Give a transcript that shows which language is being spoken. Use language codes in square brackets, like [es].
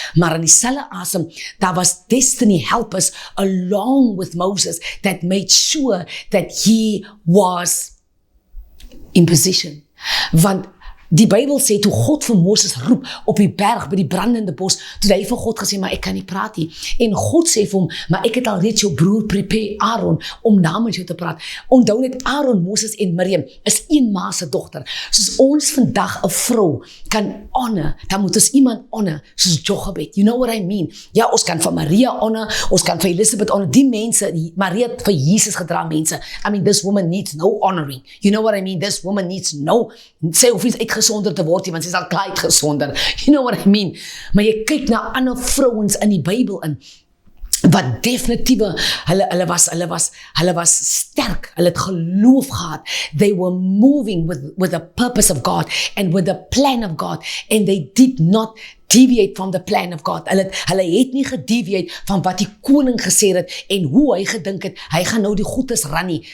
[af] Maar in dieselfde asem, daar was [en] destiny helpers along with Moses that made sure that he was in position. [af] Want die Bybel sê, toe God vir Moses roep op die berg by die brandende bos, toe hy vir God gesê, maar ek kan nie praat nie. En God sê vir hom, maar ek het al reeds jou broer prepare Aaron om namens jou te praat. Onthou net, Aaron, Moses en Miriam is een ma se dogter. Soos ons vandag 'n vrou kan honor, dan moet ons iemand honor soos Jochebed. [en] You know what I mean? [af] Ja, ons kan vir Maria honor, ons kan vir Elisabeth honor. Die mense, Maria het vir Jesus gedra, mense. [en] I mean, this woman needs no honoring. You know what I mean? This woman needs no, [af] sê hoef iets uitgesonder te word, want sy is al klaar uitgesonder. [en] You know what I mean? [af] Maar jy kyk na ander vrouens in die Bybel in, wat definitieve, hulle was sterk, hulle het geloof gehad. [en] They were moving with the purpose of God and with the plan of God, and they did not deviate from the plan of God. [af] Hulle het nie gedeviate van wat die koning gesê het en hoe hy gedink het, hy gaan nou die goedes ran nie.